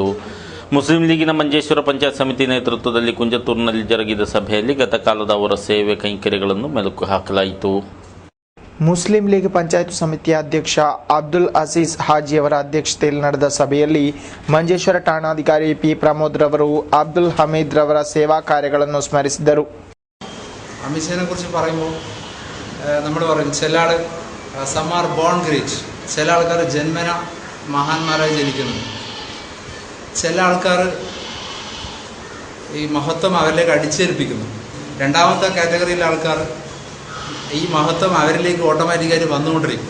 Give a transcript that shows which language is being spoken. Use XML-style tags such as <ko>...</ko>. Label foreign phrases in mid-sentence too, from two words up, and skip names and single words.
<kn>ಮುಸ್ಲಿಂ ಲೀಗಿನ ಮಂಜೇಶ್ವರ ಪಂಚಾಯತ್ ಸಮಿತಿ ನೇತೃತ್ವದಲ್ಲಿ ಕುಂಜತೂರಿನಲ್ಲಿ ಜರುಗಿದ ಸಭೆಯಲ್ಲಿ ಗತಕಾಲದ ಅವರ ಸೇವೆ ಕೈಂಕರ್ಯಗಳನ್ನು ಮೆಲುಕು ಹಾಕಲಾಯಿತು. ಮುಸ್ಲಿಂ ಲೀಗ್ ಪಂಚಾಯತ್ ಸಮಿತಿಯ ಅಧ್ಯಕ್ಷ ಅಬ್ದುಲ್ ಅಜೀಜ್ ಹಾಜಿಯವರ ಅಧ್ಯಕ್ಷತೆಯಲ್ಲಿ ನಡೆದ ಸಭೆಯಲ್ಲಿ ಮಂಜೇಶ್ವರ ಠಾಣಾಧಿಕಾರಿ ಪಿ ಪ್ರಮೋದ್ ರವರು ಅಬ್ದುಲ್ ಹಮೀದ್ ರವರ ಸೇವಾ ಕಾರ್ಯಗಳನ್ನು ಸ್ಮರಿಸಿದರು.</kn> <ml>അമിഷനെ കുറിച്ച് പറയുമ്പോൾ നമ്മൾ പറയും ചില ആൾ</ml> <en>some are born great,</en> <ml>ചില ആൾക്കാർ ജന്മന മഹാന്മാരായി ജനിക്കുന്നു, ചില ആൾക്കാർ ഈ മഹത്വം അവരിലേക്ക് അടിച്ചേൽപ്പിക്കുന്നു. രണ്ടാമത്തെ കാറ്റഗറിയിലെ ആൾക്കാർ ഈ മഹത്വം അവരിലേക്ക് ഓട്ടോമാറ്റിക്കായിട്ട് വന്നുകൊണ്ടിരിക്കും.</ml>